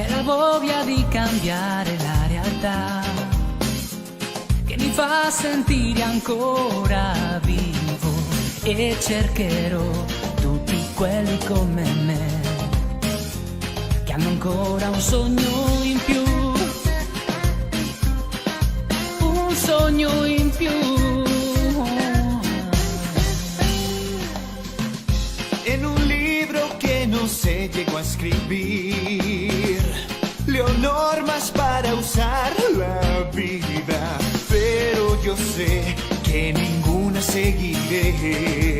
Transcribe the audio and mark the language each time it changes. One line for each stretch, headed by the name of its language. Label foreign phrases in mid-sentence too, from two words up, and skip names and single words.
Italian: voglia di cambiare la realtà, che mi fa sentire ancora vivo, e cercherò tutti quelli come me che hanno ancora un sogno in più, un sogno in più.
Spanish: En un libro que no se llegó a escribir, leo normas para usar la vida, pero yo sé que ninguna seguiré.